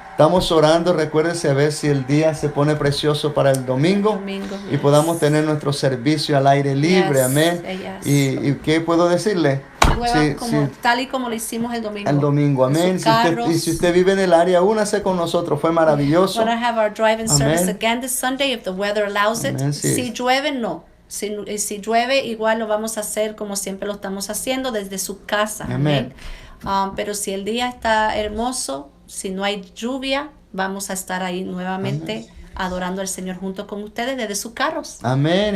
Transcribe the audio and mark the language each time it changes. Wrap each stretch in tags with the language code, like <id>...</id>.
<es>Estamos orando, recuérdense, a ver si el día se pone precioso para el domingo y podamos tener nuestro servicio al aire libre. Amén. ¿Y qué puedo decirle? Tal y como lo hicimos el domingo. El domingo, amén. Si usted vive en el área, únase con nosotros. Fue maravilloso.</es> <en>We're going to have our drive-in service again this Sunday if the weather allows it.</en> <es>Si llueve, no. Si llueve, igual lo vamos a hacer como siempre lo estamos haciendo desde su casa. Amén. Pero si el día está hermoso, si no hay lluvia, vamos a estar ahí nuevamente adorando al Señor junto con ustedes desde sus carros. Amén.</es>